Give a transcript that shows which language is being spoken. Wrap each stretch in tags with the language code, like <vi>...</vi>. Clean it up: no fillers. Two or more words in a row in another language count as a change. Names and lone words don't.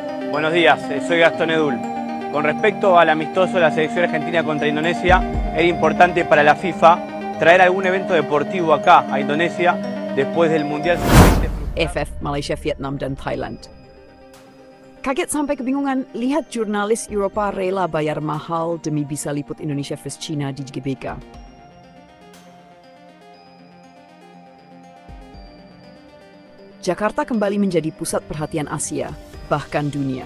<es>Buenos días, soy Gastón Edul. Con respecto al amistoso de la selección argentina contra Indonesia, era importante para la FIFA traer algún evento deportivo acá, a Indonesia, después del Mundial Sub-20.</es> <id>AFF, Malaysia, Vietnam, dan Thailand. Kaget sampai kebingungan, lihat jurnalis Eropa rela bayar mahal demi bisa liput Indonesia vs China di GBK. Jakarta kembali menjadi pusat perhatian Asia, bahkan dunia.</id>